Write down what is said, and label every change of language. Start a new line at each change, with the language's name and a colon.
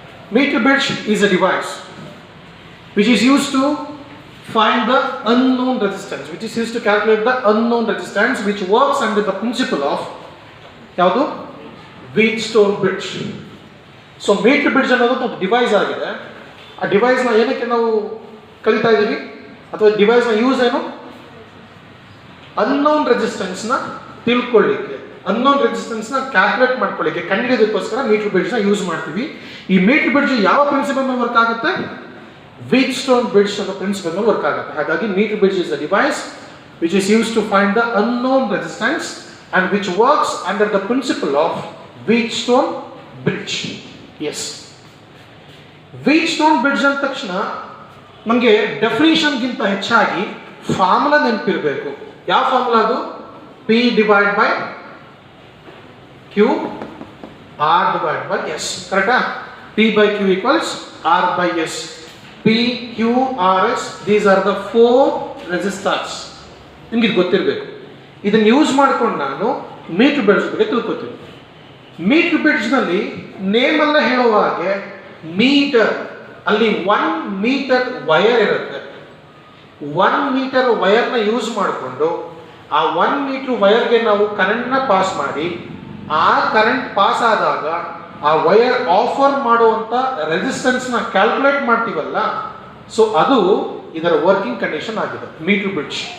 English: Meter bridge is a device which is used to find the unknown resistance, which is used to calculate the unknown resistance, which works under the principle of
Kannada: ಯಾವುದು
English: Wheatstone bridge.
Kannada: So metre bridge ಅನ್ನೋದು ಒಂದು device ಆಗಿದೆ. ಆ ಡಿವೈಸ್ನ ಏನಕ್ಕೆ ನಾವು ಕಲಿತಾ ಇದ್ದೀವಿ ಅಥವಾ ಡಿವೈಸ್ನ ಯೂಸ್ ಏನು? ಅನ್ನೋನ್ ರೆಸಿಸ್ಟೆನ್ಸ್ನ ತಿಳ್ಕೊಳ್ಳಿಕ್ಕೆ, ಅನ್ನೋನ್ ರೆಸಿಸ್ಟೆನ್ಸ್ನ ಕ್ಯಾಲ್ಕುಲೇಟ್ ಮಾಡ್ಕೊಳ್ಳಿಕ್ಕೆ, ಕಂಡುಹಿಡಿಯೋದಕ್ಕೋಸ್ಕರ ಮೀಟರ್ ಬ್ರಿಡ್ಜ್ನ ಯೂಸ್ ಮಾಡ್ತೀವಿ. ಈ ಮೀಟರ್ ಬ್ರಿಡ್ಜ್ ಯಾವ ಪ್ರಿನ್ಸಿಪಲ್ ಮೇಲೆ ವರ್ಕ್ ಆಗುತ್ತೆ?
English: Wheatstone bridge
Kannada: ಅನ್ನೋ ಪ್ರಿನ್ಸಿಪಲ್ ಮೇಲೆ ವರ್ಕ್ ಆಗುತ್ತೆ.
English: ಹಾಗಾಗಿ metre bridge is a device which is used to find the unknown resistance and which works under the principle of Wheatstone bridge. Yes.
Kannada: Wheatstone bridge ಅಂದ ತಕ್ಷಣ ನಮಗೆ ಡೆಫಿನಿಷನ್ಗಿಂತ ಹೆಚ್ಚಾಗಿ ಫಾರ್ಮುಲಾ ನೆನಪಿರಬೇಕು. ಯಾವ ಫಾರ್ಮುಲಾ ಅದು?
English: P divide by Q R divide by S. ಕರೆಕ್ಟಾ? P by Q equals R by S. P, Q, R, S, these are the 4 resistors.
Kannada: ನಿಮ್ಗೆ ಇದು ಗೊತ್ತಿರಬೇಕು. ಇದನ್ನು ಯೂಸ್ ಮಾಡ್ಕೊಂಡು ನಾನು ಮೀಟರ್ ಬ್ರಿಡ್ಜ್ ಬಗ್ಗೆ ತಿಳ್ಕೊತೀನಿ. ಮೀಟರ್ ಬ್ರಿಡ್ಜ್ನಲ್ಲಿ ನೇಮಲ್ಲ ಹೇಳುವ ಹಾಗೆ ಮೀಟರ್, ಅಲ್ಲಿ 1 ಮೀಟರ್ ವಯರ್ ಇರುತ್ತೆ. 1 ಮೀಟರ್ ವಯರ್ನ ಯೂಸ್ ಮಾಡಿಕೊಂಡು ಆ 1 ಮೀಟರ್ ವಯರ್ಗೆ ನಾವು ಕರೆಂಟ್ನ ಪಾಸ್ ಮಾಡಿ, ಆ ಕರೆಂಟ್ ಪಾಸ್ ಆದಾಗ ಆ ವಯರ್ ಆಫರ್ ಮಾಡುವಂಥ ರೆಸಿಸ್ಟೆನ್ಸ್ನ ಕ್ಯಾಲ್ಕುಲೇಟ್ ಮಾಡ್ತೀವಲ್ಲ, ಸೊ ಅದು ಇದರ ವರ್ಕಿಂಗ್ ಕಂಡೀಷನ್ ಆಗಿದೆ ಮೀಟರ್ ಬ್ರಿಡ್ಜ್.